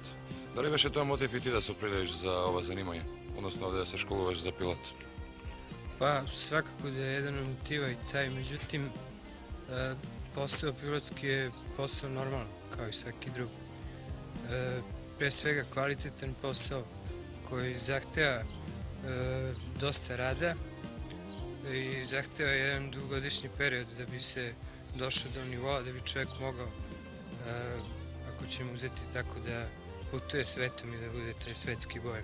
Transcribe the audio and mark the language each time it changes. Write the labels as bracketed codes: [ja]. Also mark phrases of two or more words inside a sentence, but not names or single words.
[mk] Дали беше тоа мотив и ти да се определиш за ова занимање, односно овде да се школуваш за пилот? [sr] Pa svakako da je jedan od motiva i taj, međutim posao pilotski je posao normalan kao i svaki drugi. Pre svega kvalitetan posao koji zahteva dosta rada i zahteva jedan dugogodišnji period da bi se došao do nivoa da bi čovjek mogao, ako ćemo uzeti tako, da putuje svetom i da bude taj svetski boj.